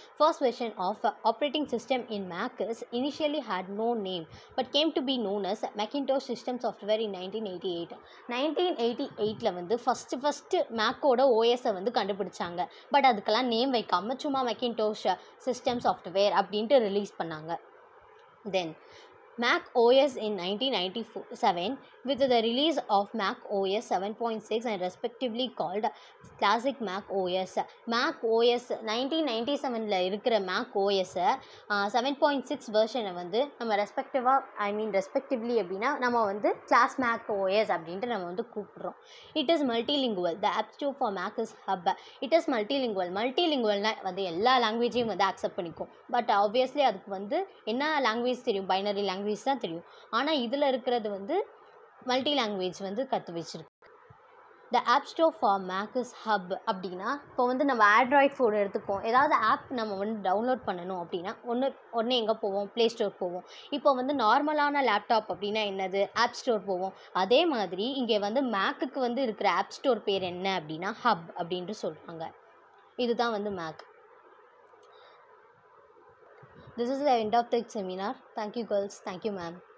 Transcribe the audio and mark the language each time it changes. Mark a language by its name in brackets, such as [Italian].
[English] First version of operating system in Mac is initially had no name but came to be known as Macintosh system software in 1988. [Tamil] 1988 வந்து first மேக்கோட ஓஎஸை வந்து கண்டுபிடிச்சாங்க. But அதுக்கெல்லாம் name வைக்காமல் சும்மா Macintosh system software அப்படின்ட்டு release பண்ணாங்க. [English] Then Mac OS in 1997 with the release of Mac OS 7.6 and respectively called Classic Mac OS. [Tamil] Mac OS 1997ல் இருக்கிற Mac OS 7.6 வெர்ஷனை வந்து நம்ம ரெஸ்பெக்டிவ்லி அப்படின்னா நம்ம வந்து கிளாஸ் Mac OS அப்படின்ட்டு நம்ம வந்து கூப்பிடுறோம். [English] It is multilingual. The app store for Mac is hub. It is மல்டிலிங்குவல்னால் [Tamil] வந்து எல்லா லாங்குவேஜையும் வந்து அக்செப்ட் பண்ணிக்கும். பட் ஆப்வியஸ்லி அதுக்கு வந்து என்ன லாங்குவேஜ் தெரியும், பைனரி லாங்குவேஜ் தான் தெரியும். ஆனால் இதில் இருக்கிறது வந்து மல்டி லாங்குவேஜ் வந்து கற்று வச்சிருக்கு. [English] the app store for Mac is hub [Tamil] அப்படின்னா இப்போ வந்து நம்ம ஆண்ட்ராய்ட் ஃபோன் எடுத்துக்கோம், ஏதாவது ஆப் நம்ம வந்து டவுன்லோட் பண்ணணும் அப்படின்னா ஒன்று எங்கே போவோம், ப்ளே ஸ்டோர் போவோம். இப்போ வந்து நார்மலான லேப்டாப் அப்படின்னா என்னது, ஆப் ஸ்டோர் போவோம். அதே மாதிரி இங்கே வந்து மேக்குக்கு வந்து இருக்கிற ஆப் ஸ்டோர் பேர் என்ன அப்படின்னா ஹப் அப்படின்ட்டு சொல்கிறாங்க. இதுதான் வந்து make. [English] This is the end of the seminar. Thank you girls. Thank you ma'am.